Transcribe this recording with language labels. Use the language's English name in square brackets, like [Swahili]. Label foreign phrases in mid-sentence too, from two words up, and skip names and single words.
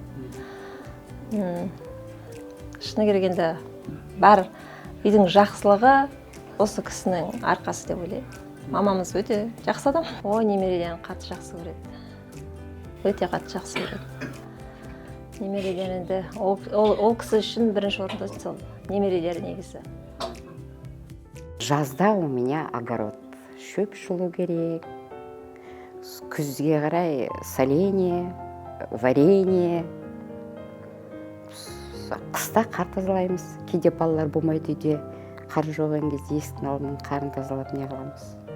[Kazakh] Шыны келгенде бар үйдің жақсылығы осы кісінің арқасы деп ойлаймын. Мамамыз өте жақсы адам. Немерелерін қатты жақсы көреді. Өте қатты жақсы көреді. Немерелер енді ол кісі үшін бірінші орында сол немерелері негізі. Жазда [Russian] у меня огород. [Kazakh] Шөп шылу керек. Күзге қарай [Russian] соленье, варенье. [Kazakh] Қыста қар тазалаймыз. Кейде балалар болмайды үйде. Қар жоғын кезде есіктің алдынан қарын тазалап не қыламыз.